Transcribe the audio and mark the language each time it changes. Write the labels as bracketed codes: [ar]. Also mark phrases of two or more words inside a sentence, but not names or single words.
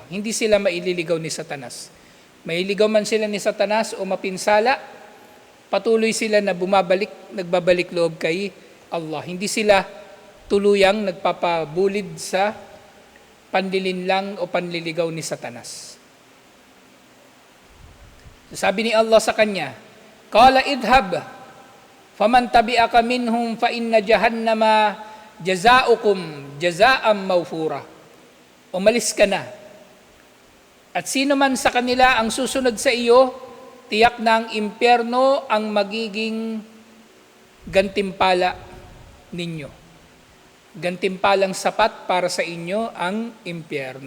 [tl] Hindi sila maililigaw ni Satanas. Mailigaw man sila ni Satanas o mapinsala, patuloy sila na nagbabalik loob kay Allah. Hindi sila tuluyang nagpapabulid sa panlilinlang o panliligaw ni Satanas. Sabi ni Allah sa kanya, [ar] قال اذهب فمن تبعك منهم فإن جهنم جزاؤكم جزاء موفورا. [tl] Umalis ka na. At sino man sa kanila ang susunod sa iyo, tiyak na ang impyerno ang magiging gantimpala ninyo. gantimpalang sapat para sa inyo ang impyerno.